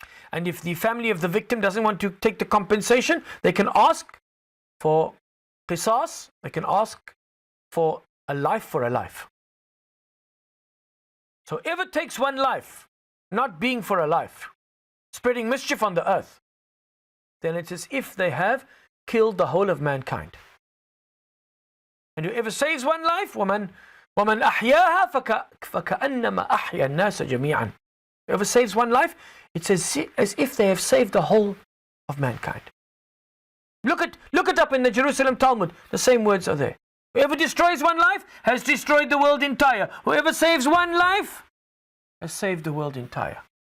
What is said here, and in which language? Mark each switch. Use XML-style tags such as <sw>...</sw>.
<en>And if the family of the victim doesn't want to take the compensation, they can ask for qisas, they can ask for a life for a life. So whoever takes one life, not being for a life, spreading mischief on the earth, then it's as if they have killed the whole of mankind. And whoever saves one life,</en> <ar>وَمَنْ أَحْيَاهَا فَكَأَنَّمَا أَحْيَا النَّاسَ جَمِيعًا.</ar> <en>Whoever saves one life, it's as if they have saved the whole of mankind. Look it up in the Jerusalem Talmud. The same words are there. Whoever destroys one life has destroyed the world entire. Whoever saves one life has saved the world entire.</en>